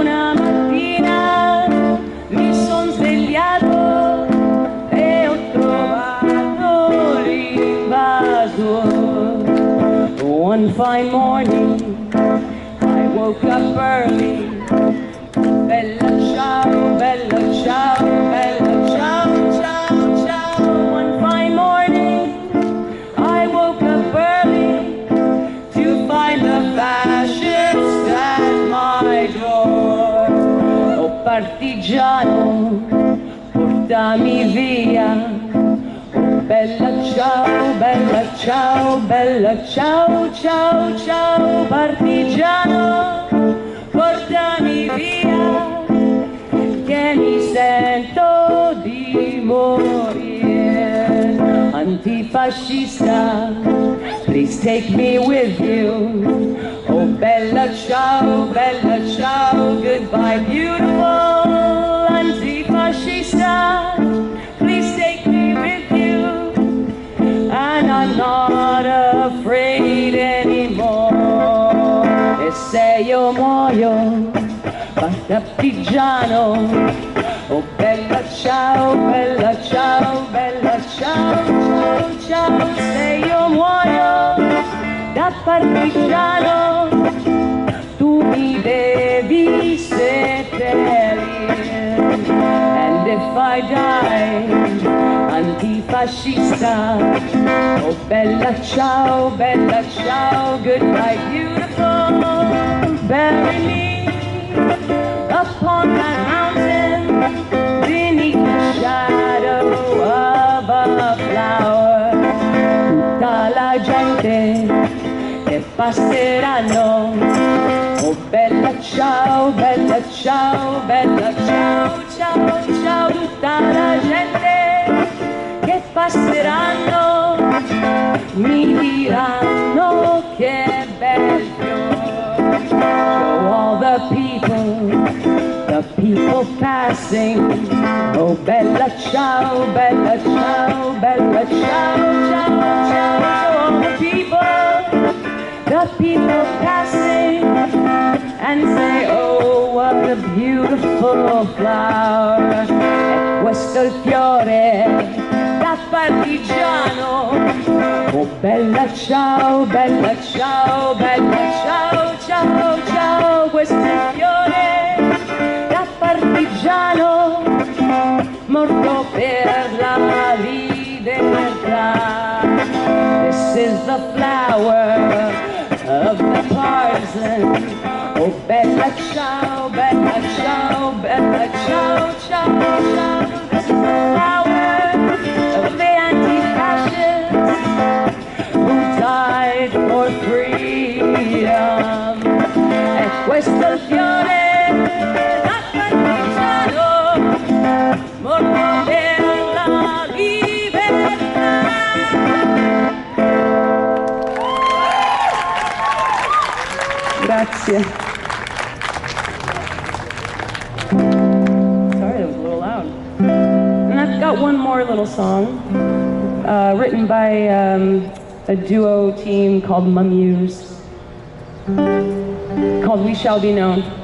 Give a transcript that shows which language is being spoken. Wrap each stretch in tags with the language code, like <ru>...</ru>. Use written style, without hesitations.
<it>Una mattina mi son svegliato e ho trovato l'invaso.</it> <en>One fine morning I woke up early.</en> <it>Bella ciao, bella ciao, bella ciao, ciao, ciao.</it> <en>One fine morning I woke up early to find the fascists at my door.</en> <it>Oh partigiano, portami via. Oh bella ciao, bella ciao, bella ciao, ciao, ciao. Partigiano, portami via, che mi sento di morire.</it> <en>Antifascista, please take me with you.</en> <it>Oh bella ciao,</it> <en>goodbye beautiful. Antifascista, please take me with you. And I'm not afraid anymore.</en> <it>E se io muoio, partigiano. Oh bella ciao, ciao, ciao, ciao. Se io muoio da partigiano, tu mi devi seppellire.</it> <en>And if I die antifascista,</en> <it>oh bella ciao,</it> <en>goodbye beautiful. Bury me upon that mountain, beneath the shadow of a flower.</en> <it>Tutta la gente che passeranno, oh bella ciao, bella ciao, bella ciao, ciao, ciao, tutta la gente che passeranno mi diranno che bel fiore.</it> <en>Show all the people passing.</en> <it>Oh, bella ciao, bella ciao, bella ciao, ciao, ciao.</it> <en>Show all the people passing, and say, oh, what a beautiful flower.</en> <it>E questo è il fiore da partigiano. Oh, bella ciao, bella ciao, bella ciao, ciao, ciao. Questo è il fiore da partigiano, morto per la libertà.</it> <en>This is the flower of the partisan.</en> <it>Oh, bella ciao, bella ciao, bella ciao, ciao, ciao.</it> <en>This is the flower of the anti-fascists who died for freedom.</en> <it>E questo è il fiore da partigiano, morto per la libertà. Grazie.</it> <en>Sorry, that was a little loud. And I've got one more little song, written by a duo team called Mumuse, called We Shall Be Known.</en>